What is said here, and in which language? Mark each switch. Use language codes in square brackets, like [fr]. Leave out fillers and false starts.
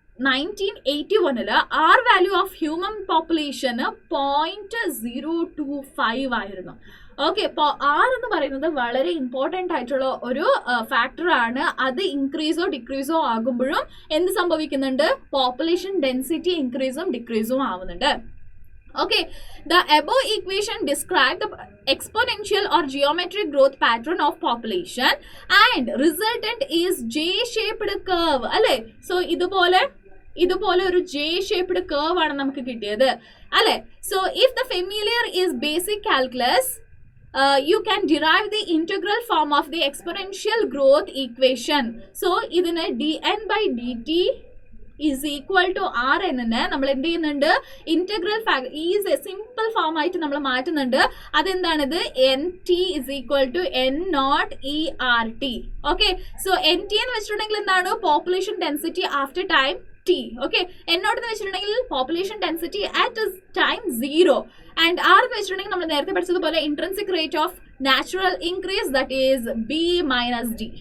[ml] 1981 R value of human population 0.025 ആയിരുന്നു. Okay, ഇപ്പോൾ R എന്ന് പറയുന്നത് വളരെ ഇമ്പോർട്ടൻ്റ് ആയിട്ടുള്ള ഒരു ഫാക്ടറാണ്. അത് ഇൻക്രീസോ ഡിക്രീസോ ആകുമ്പോഴും എന്ത് സംഭവിക്കുന്നുണ്ട്? പോപ്പുലേഷൻ ഡെൻസിറ്റി ഇൻക്രീസും ഡിക്രീസും ആവുന്നുണ്ട്. [en] Okay, the above equation describe the exponential or geometric growth pattern of population and resultant is J-shaped curve. [ml] അല്ലേ? So ഇതുപോലെ ഒരു J-shaped curve ആണ് നമുക്ക് കിട്ടിയത് അല്ലേ? [en] So if the familiar is basic calculus, you can derive the integral form of the exponential growth equation. [ml] So ഇതിനെ dn by dt is equal to rn നെ നമ്മൾ എന്ത് ചെയ്യുന്നുണ്ട്? [en] integral is simple form [ml] ആയിട്ട് നമ്മൾ മാറ്റുന്നുണ്ട്. അതെന്താണിത്? [en] nt is equal to n0 ERT. [ml] Okay, so nt എന്ന് വെച്ചിട്ടുണ്ടെങ്കിൽ എന്താണ്? [en] Population density after time t. [ml] Okay, എന്നോട് എന്ന് വെച്ചിട്ടുണ്ടെങ്കിൽ [en] population density at time 0 [ml] and r എന്ന് വെച്ചിട്ടുണ്ടെങ്കിൽ നമ്മൾ നേരത്തെ പഠിച്ചതുപോലെ [en] Intrinsic rate of natural increase, that is b minus d.